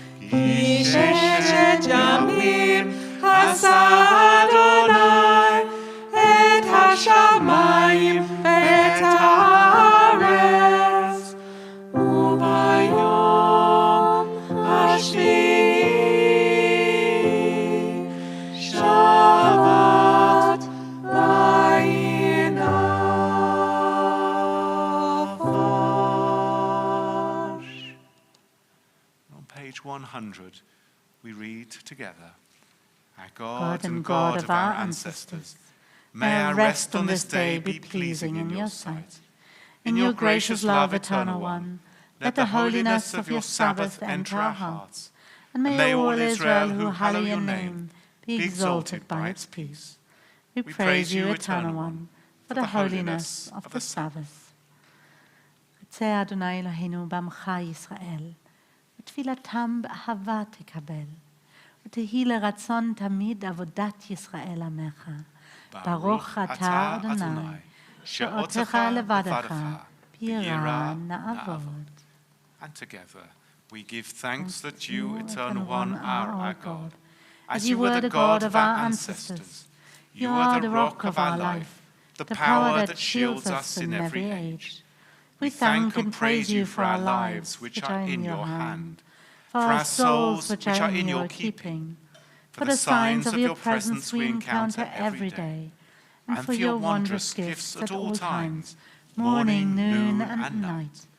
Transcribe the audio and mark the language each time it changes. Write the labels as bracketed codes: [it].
[he] כי ששת ימים עשה אדוני את השמיים ואת הארץ, וביום השביעי שבת ויהי נפש. [en] On page 100, we read together, Our God and God of our ancestors, may our rest on this day be pleasing in your sight. In your gracious love, Eternal One, let the holiness of your Sabbath enter our hearts, and may all Israel who hallow your name be exalted by its peace. We praise you, Eternal One, for the holiness of the Sabbath. [he] רוצה אדוני אלוהינו בעמך ישראל, ותפילתם באהבה תקבל, ותהי לרצון תמיד עבודת ישראל עמך. ברוך אתה אדוני, שאותך לבדך, ביראה נעבוד. [en] And together we give thanks that you, Eternal One, are our God. As you were the God of our ancestors, you are the rock of our life, the power that shields us in every age. We thank and praise you for our lives, which are in your hand, for our souls, which are in your keeping, for the signs of your presence we encounter every day, and for your wondrous gifts at all times, morning, noon, and night.